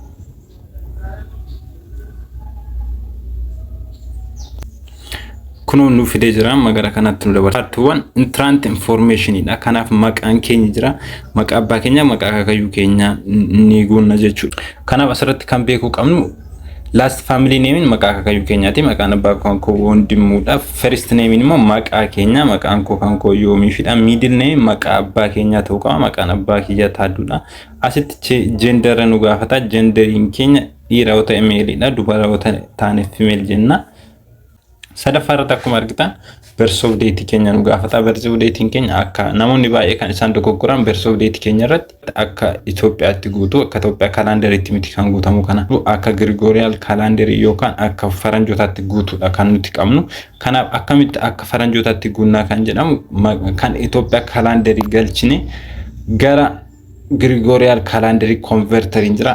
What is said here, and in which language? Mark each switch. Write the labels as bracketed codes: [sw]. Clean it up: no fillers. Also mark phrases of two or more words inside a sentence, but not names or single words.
[om] Kunuun nu fidee jira magara kanatti nu dabarsa. [en] Part 1 entrant information [om] dha. Kanaaf maqaan keenya jira. Maqaa abbaa keenya, maqaa akaakayyuu keenya ni guunna jechuudha. Kanaaf asirratti kan beekuu qabnu [en] last family name [om] maqaa akaakayyuu keenyaati. Maqaan abbaa koo Wondimuudha. [en] First name [om] immoo maqaa keenya, maqaan koo kan koo Yoomifidha. [en] Middle name [om] maqaa abbaa keenyaa ta'uu qaba. Maqaan abbaa kiyyaa Taadduudha. Asitti gender nu gaafata. Genderiin keenya dhiira yoo ta'e meelidha. Dubara yoo ta'e female jenna. Sadaffaarratti akkuma argitan [en] birth of date [om] keenya nu gaafata. [en] Birth of date [om] keenya akka namoonni baay'ee kan isaan dogoggoran [en] birth of date [om] keenya irratti akka Itoophiyaatti guutuu akka Itoophiyaa kalaandariitti miti kan guutamu kana akka Gregorian kalaandarii yookaan akka faranjootaatti guutuudha kan nuti qabnu. Kanaaf akkamitti akka faranjootaatti guunnaa kan jedhamu kan Itoophiyaa kalaandarii galchine gara Gregorian kalaandarii converterin jira.